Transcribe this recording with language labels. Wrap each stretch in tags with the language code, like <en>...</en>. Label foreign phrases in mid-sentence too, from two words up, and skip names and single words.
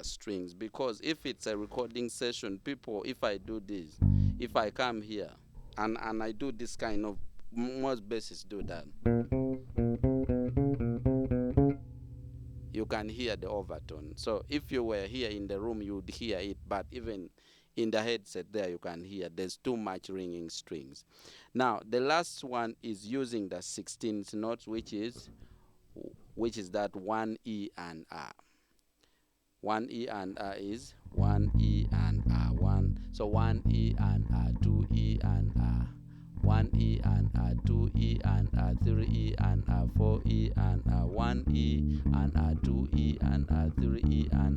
<en>strings, because if it's a recording session, people, if I do this, if I come here and I do this kind of, most bassists do that, you can hear the overtone. So if you were here in the room, you would hear it, but even in the headset there, you can hear there's too much ringing strings. Now, the last one is using the 16th notes, which is that 1 E and R. 1 E and R is 1 E and R. 1. So 1 E and R, 2 E and R. 1 E and R, 2 E and R, 3 E and R, 4 E and R, 1 E and R, 2 E and R, 3 E and</en>